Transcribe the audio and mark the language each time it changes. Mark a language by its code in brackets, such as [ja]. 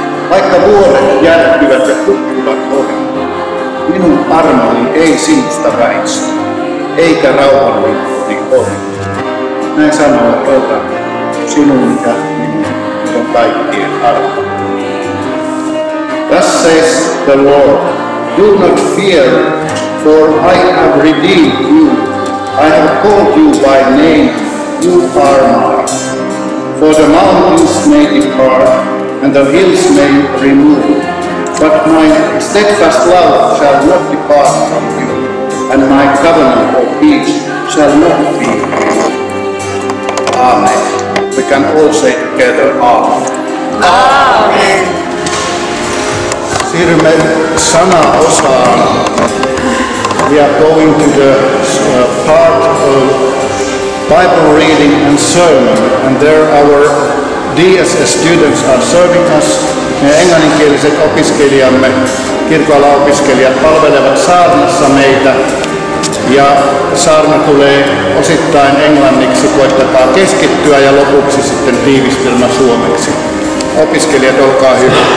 [fi] Vaikka vuodet järkkyvät ja hukkuvat ohi, minun armoni ei sinusta väisty, eikä rauhanlipponi ohi. Näin sanoo Herra, sinun ja minun on kaikkien armo. [en] Thus says the Lord, do not fear, for I have redeemed you. I have called you by name, you are mine. For the mountains may depart, and the hills may remove, but my steadfast love shall not depart from you, and my covenant of peace shall not be removed. Amen. We can all say together, Amen. Amen. [fi] Siirrymme sanaosaan. [en] We are going to the part of Bible reading and sermon, and there our DSS students are serving us. [fi] Meidän englanninkieliset opiskelijamme, kirkoala-opiskelijat palvelevat saarnassa meitä. Ja saarna tulee osittain englanniksi, koittakaa keskittyä ja lopuksi sitten tiivistelmä suomeksi. Opiskelijat, olkaa hyvä.